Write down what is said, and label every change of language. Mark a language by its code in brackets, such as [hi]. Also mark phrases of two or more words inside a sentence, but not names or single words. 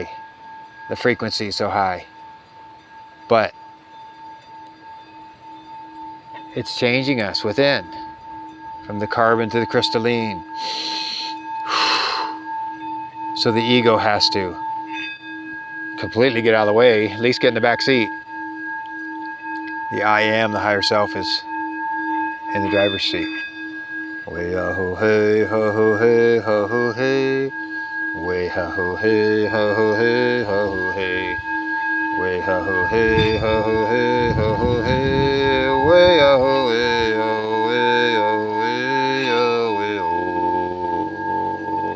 [en] The frequency is so high. But it's changing us within, from the carbon to the crystalline. So the ego has to completely get out of the way, at least get in the back seat. The I am, the higher self, is in the driver's seat. Way ha ho hey ha ho hey ha ho hey. Way ha ho hey ha ho hey ha ho hey. Way ha ho hey ha ho hey ha ho hey. Way ha ho hey ho hey ho hey ho hey ho.